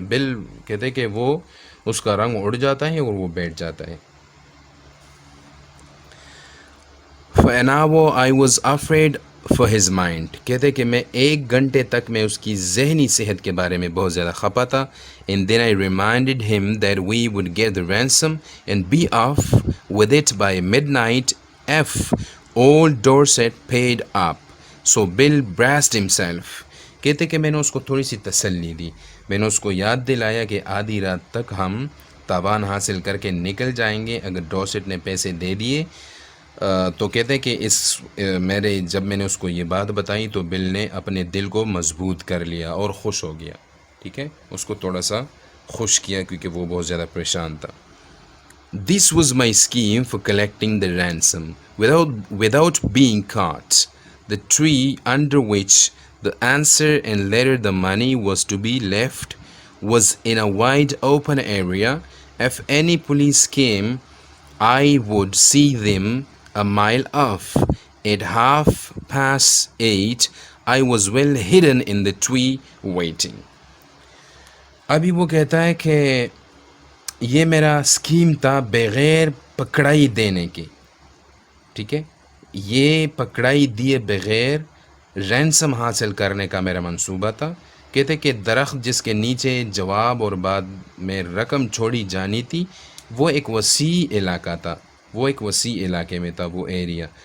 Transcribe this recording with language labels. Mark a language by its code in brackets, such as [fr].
[ur] بل کہتے کہ وہ اس کا رنگ اڑ جاتا ہے اور وہ بیٹھ جاتا ہے. [en] For an hour I was afraid for his mind, [ur] کہتے کہ میں 1 گھنٹے تک میں اس کی ذہنی صحت کے بارے میں بہت زیادہ خفا تھا. [en] And then I reminded him that we would get the ransom and be off with it by midnight if old Dorset paid up. So Bill braced himself. [ur] کہتے کہ میں نے اس کو تھوڑی سی تسلی دی, میں نے اس کو یاد دلایا کہ آدھی رات تک ہم تاوان حاصل کر کے نکل جائیں گے اگر ڈورسٹ نے پیسے دے دیے. تو کہتے کہ جب میں نے اس کو یہ بات بتائی تو بل نے اپنے دل کو مضبوط کر لیا اور خوش ہو گیا, ٹھیک ہے, اس کو تھوڑا سا خوش کیا کیونکہ وہ بہت زیادہ پریشان تھا. [en] This was my scheme for collecting the ransom without being caught. The tree under which the answer and later the money was to be left was in a wide open area. If any police came, I would see them a mile off. At 8:30, I was well hidden in the tree waiting. [ur] ابھی وہ کہتا ہے کہ یہ میرا scheme تھا بغیر پکڑائی دینے کی, ٹھیک ہے, یہ پکڑائی دیے بغیر رینسم حاصل کرنے کا میرا منصوبہ تھا. کہتے کہ درخت جس کے نیچے جواب اور بعد میں رقم چھوڑی جانی تھی وہ ایک وسیع علاقہ تھا, وہ ایک وسیع علاقے میں تھا وہ ایریا.